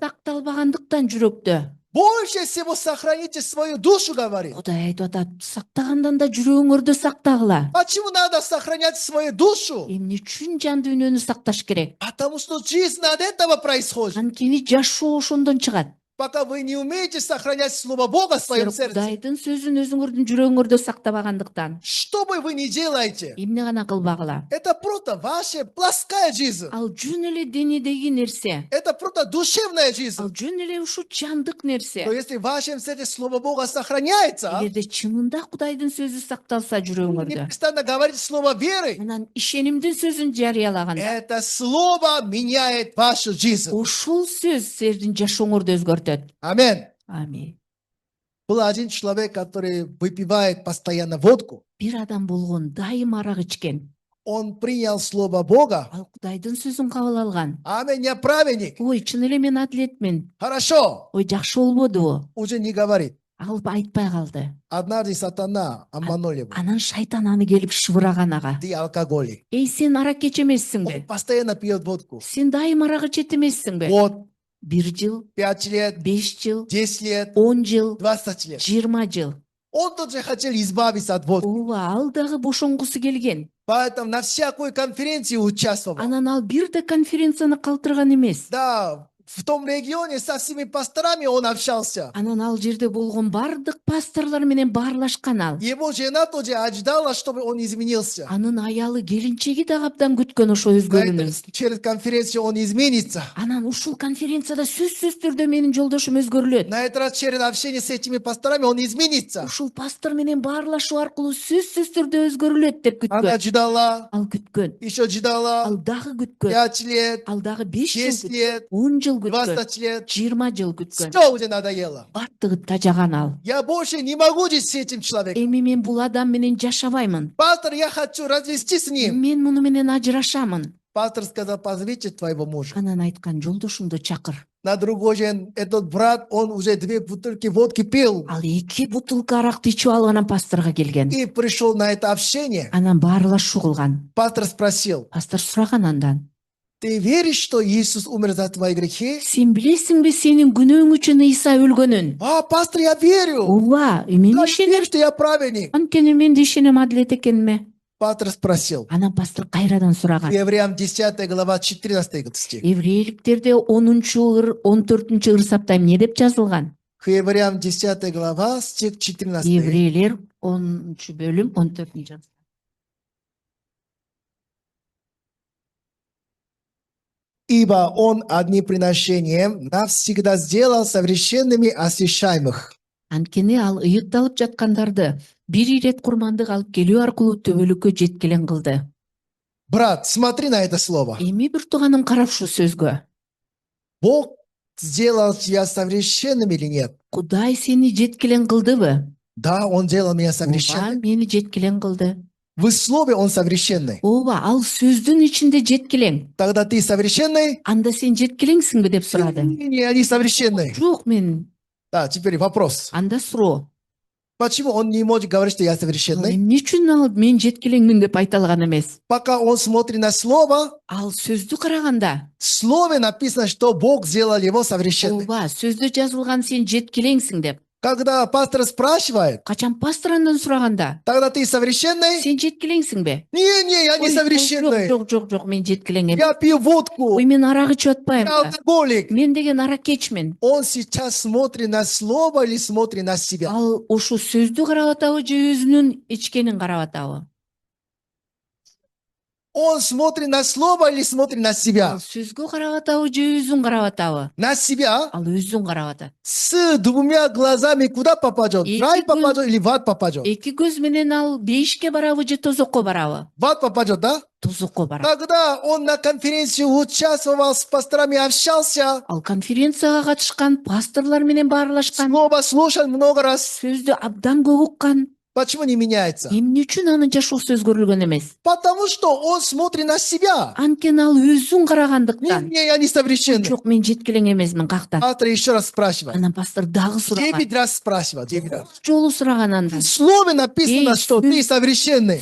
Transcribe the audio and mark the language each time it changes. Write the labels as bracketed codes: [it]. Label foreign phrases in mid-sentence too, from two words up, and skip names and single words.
[ky] сакталбагандыктан жүрөктө. [ru] Больше всего сохраните свою душу, говорит. [ky] Кудай айтып атат, сактагандан да жүрөгүңөрдө сактагыла. [ru] Почему надо сохранять свою душу? [ky] Эмне үчүн жан дүйнөнү сакташ керек? [ru] Потому что жизнь от этого происходит. [ky] Анткени жашоо ошондон чыгат. [ru] Пока вы не умеете сохранять слово Бога в своем [ky] Силер [ru] сердце, [ky] Кудайдын сөзүн өзүңөрдүн жүрөгүңөрдө сактабагандыктан [ru] что бы вы ни делаете, [ky] эмне гана кылбагыла. [ru] это просто ваша плоская жизнь. [ky] Ал жөн эле денедеги нерсе. [ru] Это просто душевная жизнь. [ky] Ал жөн эле ушу жандык нерсе. [ru] Но если в вашем сердце слово Бога сохраняется, [ky] Эгерде чынында Кудайдын сөзү сакталса жүрөгүңөрдө, [ru] непрестанно говорите слово веры, [ky] анан ишенимдин сөзүн жарыялаганда, [ru] это слово меняет вашу жизнь. [ky] ушул сөз силердин жашооңорду өзгөртөт. [ru] Аминь. [ky] Амин. [ru] Был один человек, который выпивает постоянно водку. [ky] Бир адам болгон дайым арак ичкен. [ru] Он принял слово Бога. [ky] Ал Кудайдын сөзүн кабыл алган. [ru] Аминь, я праведник. [ky] Ой, чын эле мен адилетмин. [ru] Хорошо. [ky] Ой, жакшы болбодубу? [ru] Уже не говорит. [ky] Ал айтпай калды. [ru] Однажды сатана обманул его. [ky] Анан шайтан аны келип шыбыраган ага. [ru] Ты алкоголик. [ky] Эй, сен аракеч [ru] Он [ky] эмессиңби? [ru] постоянно пьет водку. [ky] Сен дайым арак ичет эмессиңби? [ru] Год, [ky] 1 жыл, [ru] 5 лет, [ky] 5 жыл, [ru] 10 лет, [ky] 10 жыл, [ru] 20 лет. [ky] 20 жыл. [ru] Он тоже хотел избавиться от водки. [ky] Ооба, ал дагы бошонгусу келген. [ru] Поэтому на всякой конференции участвовал. [ky] Анан ал бир да конференцияны калтырган эмес. [ru] Да, в том регионе со всеми пасторами он общался. [ky] Анан ал жерде болгон бардык пасторлор менен баарлашкан ал. [ru] Его жена тоже ожидала, чтобы он изменился. [ky] Анын аялы келинчеги дагы абдан күткөн ошо өзгөрүүнү. [ru] Поэтому через конференцию он изменится. [ky] Анан ушул конференцияда сөзсүз түрдө менин жолдошум өзгөрүлөт. [ru] На этот раз через общение с этими пасторами он изменится. [ky] Ушул пастор менен баарлашуу аркылуу сөзсүз түрдө өзгөрүлөт деп [ru] Она [ky] күткөн. [ru] ждала, [ky] Ал күткөн. [ru] еще ждала. [ky] Ал дагы күткөн. [ru] 5 лет, [ky] Ал дагы 5 жыл [ru] 10 [ky] күткөн. [ru] лет, [ky] 10 жыл күткөн. [ru] 20 лет. [ky] 20 жыл күткөн. [ru] Все уже надоело. [ky] Бардыгы тажаган ал. [ru] Я больше не могу жить с этим человеком. [ky] Эми мен бул адам менен жашабаймын. [ru] Пастор, я хочу развестись с ним. [ky] Мен муну менен ажырашамын. [ru] Пастор сказал, позовите твоего мужа. [ky] Анан айткан, жолдошуңду чакыр. [ru] На другой день этот брат, он уже 2 бутылки водки пил. [ky] Ал 2 бутылка аракты ичип алып анан пасторго келген. [ru] И пришел на это общение. [ky] Анан баарлашуу кылган. [ru] Пастор спросил, [ky] Пастор сураган андан. [ru] ты веришь, что Иисус умер за твои грехи? [ky] Сен билесиңби сенин күнөөң үчүн Иса өлгөнүн? [ru] А, пастор, я верю. [ky] Ооба, мен [ru] Я [ky] ишенем. [ru] верю, что я праведник. [ky] Анткени мен да ишенем адилет экениме. [ru] Пастор спросил. [ky] Анан пастор кайрадан сураган. [ru] Евреям 10 глава 14 стих. [ky] Еврейликтерде 14 ыр сапта эмне деп жазылган? [ru] Евреям 10 глава стих 14. [ky] Еврейлер 10 бөлүм 14. [ru] Ибо Он одним приношением навсегда сделал совершенными освящаемых. [ky] Анткени ал ыйыкталып жаткандарды бир ирет курмандык алып келүү аркылуу төбөлүккө жеткилен кылды. [ru] Брат, смотри на это слово. [ky] Эми бир тууганым карап ушул сөзгө. [ru] Бог сделал тебя совершенным или нет? [ky] Кудай сени жеткилен кылдыбы? [ru] Да, Он делал меня [ky] Ооба, [ru] совершенным. [ky] мени жеткилен кылды. [ru] В слове Он совершенный. [ky] Ооба, ал сөздүн ичинде жеткилең. [ru] Тогда ты совершенный? [ky] Анда сен жеткилеңсиңби деп сурады. [ru] Не, они совершенные. [ky] Жок, мен. [ru] Да, теперь вопрос. [ky] Анда суроо. [ru] Почему Он не может говорить, что я совершенный? [ky] Эмне үчүн ал мен жеткилеңмин деп айта алган эмес? [ru] Пока Он смотрит на слово, [ky] Ал сөздү караганда, [ru] в слове написано, что Бог сделал его совершенным. [ky] ооба, сөздө жазылган сен жеткилеңсиң деп. [ru] Когда пастор спрашивает, [ky] Качан пастор андан сураганда, [ru] тогда ты совершенный? [ky] сен жеткилеңсиңби? [ru] Не, я не [ky] Ой, [ru] совершенный. [ky] жок, мен жеткилең эмес. [ru] Я пью водку. [ky] Ой, мен арак ичип атпайм. [ru] Я алкоголик. [ky] Мен деген аракечмин. [ru] Он сейчас смотрит на слово или смотрит на себя? [ky] Ал ушул сөздү карап атабы же өзүнүн ичкенин карап атабы? [ru] Он смотрит на слово или смотрит на [ky] Ал [ru] себя? [ky] сөзгө карап атабы же өзүн карап атабы? [ru] На себя. [ky] Ал өзүн карап атат. [ru] С двумя глазами куда попадет? В рай попадет или в ад попадет? [ky] Эки көз менен ал бейишке барабы же тозокко барабы? [ru] В ад попадет, да? [ky] Тозокко барат. [ru] Когда он на конференции участвовал, с пасторами общался, [ky] Ал конференцияга катышкан, пасторлар менен баарлашкан, [ru] слово слушал много раз. [ky] сөздү абдан көп уккан. [ru] Почему не меняется? [ky] Эмне үчүн анын жашоо өзгөрүлгөн эмес? [ru] Потому что он смотрит на себя. [ky] Анткени ал өзүн карагандыктан. [ru] Не, я не совершенный. [ky] Жок, мен жеткилең эмесмин, кактан. [ru] Пастор еще раз спрашивает. [ky] Анан пастор дагы сураган. [ru] 9 раз спрашивал. 9 раз. [ky] Жолу сураган андан. [ru] В слове написано, [ky] Эй, [ru] что ты совершенный.